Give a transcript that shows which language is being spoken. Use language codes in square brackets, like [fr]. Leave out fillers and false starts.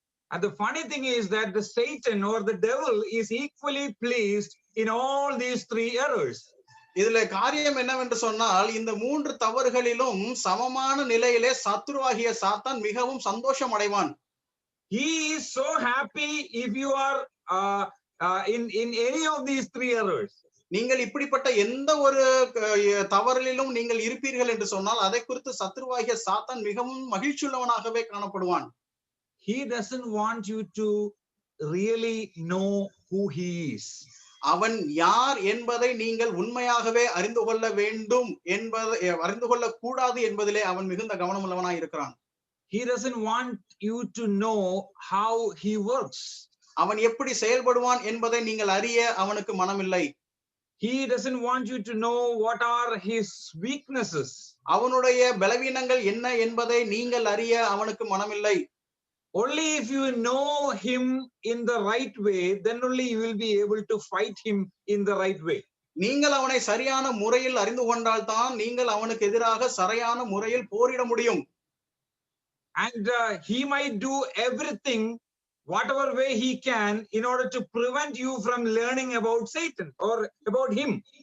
[en] And the funny thing is that the Satan or the devil is equally pleased in all these three errors. [ta] இதுல காரியம் என்னவென்று சொன்னால், இந்த மூன்று தவறுகளிலும் சமமான நிலையிலே சத்துருவாகிய சாத்தான் மிகவும் சந்தோஷம் அடைவான். [en] He is so happy if you are in any of these three errors. [ta] நீங்கள் இப்படிப்பட்ட எந்த ஒரு தவறிலும் நீங்கள் இருப்பீர்கள் என்று சொன்னால் அதை குறித்து சத்துருவாகிய சாத்தான் மிகவும் மகிழ்ச்சியுள்ளவனாகவே காணப்படுவான். [en] He doesn't want you to really know who he is. [ta] அவன் யார் என்பதை நீங்கள் உண்மையாகவே அறிந்து கொள்ள வேண்டும் என்பதை அறிந்து கொள்ள கூடாது என்பதிலே அவன் மிகுந்த கவனம் உள்ளவனாய் இருக்கிறான். [en] He doesn't want you to know how he works. [ta] அவன் எப்படி செயல்படுவான் என்பதை நீங்கள் அறிய அவனுக்கு மனமில்லை. [en] He doesn't want you to know what are his weaknesses. [ta] அவனுடைய பலவீனங்கள் என்ன என்பதை நீங்கள் அறிய அவனுக்கு மனமில்லை. [en] Only if you know him in the right way, then only you will be able to fight him in the right way. [ta] நீங்கள் அவனை சரியான முறையில் அறிந்து கொண்டால் தான் நீங்கள் அவனுக்கு எதிராக சரியான முறையில் போரிட முடியும். [en] And he might do everything, whatever way he can, in order to prevent you from learning about Satan or about him.